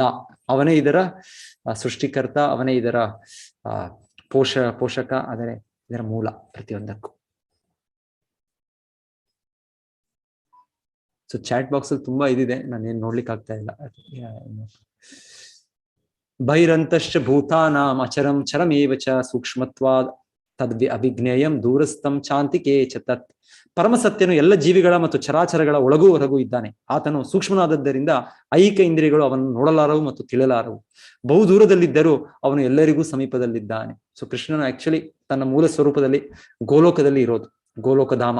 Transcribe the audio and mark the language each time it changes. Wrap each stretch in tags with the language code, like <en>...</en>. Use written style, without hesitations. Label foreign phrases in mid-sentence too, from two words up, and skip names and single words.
<kn>ಅವನೇ ಇದರ ಸೃಷ್ಟಿಕರ್ತ, ಅವನೇ ಇದರ ಪೋಷಕ, ಆದರೆ ಇದರ ಮೂಲ ಪ್ರತಿಯೊಂದಕ್ಕೂ. ಸೊ</kn> <en>chat box</en> <kn>ಅಲ್ಲಿ ತುಂಬಾ ಇದಿದೆ, ನಾನೇನ್ ನೋಡ್ಲಿಕ್ಕೆ ಆಗ್ತಾ ಇಲ್ಲ.</kn> <sa>ಬಹಿರಂತಶ್ಚ ಭೂತಾನಾಂ ಅಚರಂ ಚರಮೇವ ಚ ಸೂಕ್ಷ್ಮತ್ವಾದ್ ತದ್ ಅಭಿಜ್ಞೇಯಂ ದೂರಸ್ಥಂ ಚಾಂತಿಕೆ ಚ ತತ್.</sa> <kn>ಪರಮಸತ್ಯನು ಎಲ್ಲ ಜೀವಿಗಳ ಮತ್ತು ಚರಾಚರಗಳ ಒಳಗೂ ಹೊರಗೂ ಇದ್ದಾನೆ. ಆತನು ಸೂಕ್ಷ್ಮನಾದದ್ದರಿಂದ ಐಹಿಕ ಇಂದ್ರಿಯಗಳು ಅವನನ್ನು ನೋಡಲಾರವು ಮತ್ತು ತಿಳಿಯಲಾರವು. ಬಹು ದೂರದಲ್ಲಿದ್ದರೂ ಅವನು ಎಲ್ಲರಿಗೂ ಸಮೀಪದಲ್ಲಿದ್ದಾನೆ. ಸೊ ಕೃಷ್ಣನು ಆಕ್ಚುಲಿ ತನ್ನ ಮೂಲ ಸ್ವರೂಪದಲ್ಲಿ ಗೋಲೋಕದಲ್ಲಿ ಇರೋದು, ಗೋಲೋಕಧಾಮ.</kn>